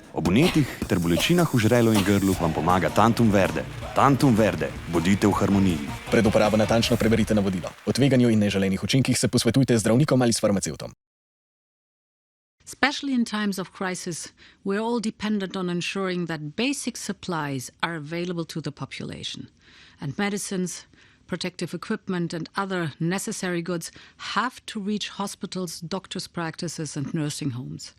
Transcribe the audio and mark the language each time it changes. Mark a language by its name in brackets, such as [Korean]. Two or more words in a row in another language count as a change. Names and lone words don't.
[Slovenian] vnetih ter bolečinah v žrelu in grlu vam pomaga Tantum Verde. Tantum Verde, bodite v harmoniji. Pred uporabo natančno preverite navodila. O tveganju in neželenih učinkih se posvetujte z zdravnikom ali s farmacevtom. [English] Especially in times of crisis, we're all dependent on ensuring that basic supplies are available to the population. And medicines, protective equipment and other necessary goods have to reach hospitals, doctors' practices and nursing homes.